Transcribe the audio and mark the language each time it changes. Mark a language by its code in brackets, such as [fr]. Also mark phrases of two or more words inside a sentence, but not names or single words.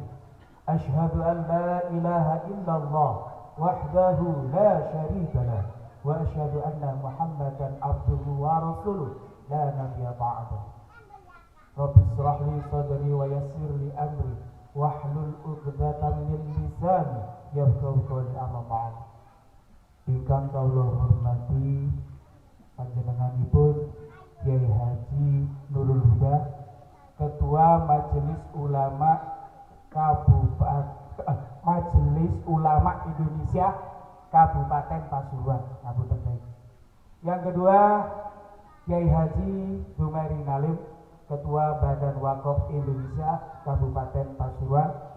[ar] أشهد أن لا إله إلا الله وحده لا شريك له وأشهد أن محمدا عبده ورسوله لا نبي بعده. رب اشرح لي صدري ويسر لي أمري واحلل عقدة من لساني يفقهوا قولي. أما بعد. [jv] Ingkang kawula hormati panjenenganipun Kyai Haji Nurul Huda, Ketua Majelis Ulama Majelis Ulama Indonesia Kabupaten Pasuruan. [id] Yang kedua, Kyai Haji Dumeri Nalim, Ketua Badan Wakaf Indonesia Kabupaten Pasuruan.